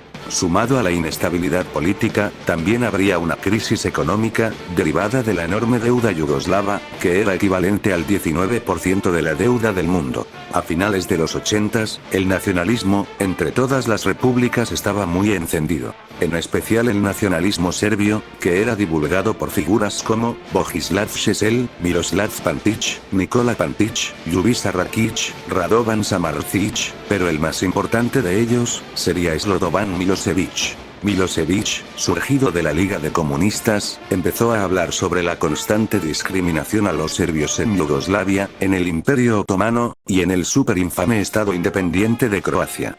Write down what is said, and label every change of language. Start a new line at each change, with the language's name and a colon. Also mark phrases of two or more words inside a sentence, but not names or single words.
Spanish: Sumado a la inestabilidad política, también habría una crisis económica, derivada de la enorme deuda yugoslava, que era equivalente al 19% de la deuda del mundo. A finales de los 80s, el nacionalismo, entre todas las repúblicas estaba muy encendido. En especial el nacionalismo serbio, que era divulgado por figuras como Vojislav Šešelj, Miroslav Pančić, Nikola Pančić, Ljubiša Rakić, Radovan Samardžić, pero el más importante de ellos, sería Slobodan Milošević. Milošević, surgido de la Liga de Comunistas, empezó a hablar sobre la constante discriminación a los serbios en Yugoslavia, en el Imperio Otomano, y en el súper infame Estado independiente de Croacia.